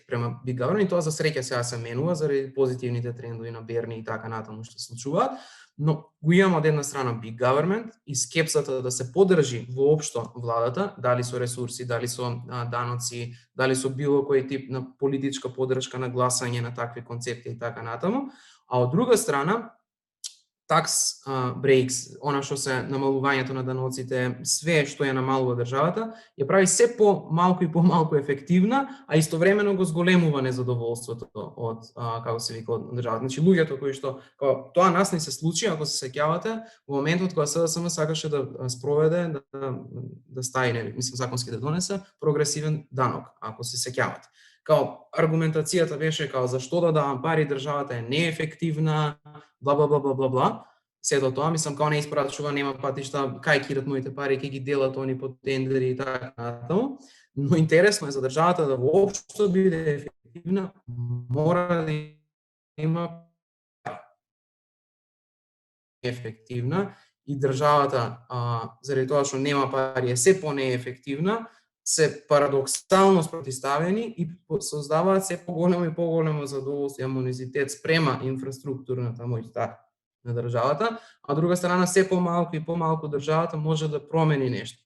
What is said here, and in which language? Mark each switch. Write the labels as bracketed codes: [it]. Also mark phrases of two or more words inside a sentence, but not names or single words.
[mk] према [en] Big Government [mk] и тоа за среќа сега се менува заради позитивните трендови на Берни и така натаму што се случуваат, но го имаме од една страна [en] Big Government [mk] и скепсата да се поддржи воопшто владата, дали со ресурси, дали со даноци, дали со било кој тип на политичка поддршка на гласање на такви концепти и така натаму, а од друга страна [en] tax breaks, [mk] она што се намалувањето на даноците, све што ја намалува државата, ја прави се по-малку и по-малку ефективна, а истовремено го зголемува незадоволството од како се вика од државата. Значи луѓето кои што тоа нас не се случи, ако се сеќавате, во моментот кога СДСМ сакаше да спроведе да стави, мислам законски да донесе прогресивен данок, ако се сеќавате. Као аргументацијата беше као зашто да давам пари, државата е неефективна, бла бла бла бла бла бла. Сето тоа мислам као не испрачува, нема патишта, кај кидат моите пари, ќе ги делат они по тендери и така натаму. Но интересно е за државата да воопшто биде ефективна, мора да има ефективна и државата заради тоа што нема пари е се понеефективна, се парадоксално спротивставени и создаваат се поголемо и поголемо задоволство и амонизитет спрема инфраструктурната моќта на државата, а од друга страна се помалку и помалку државата може да промени нешто.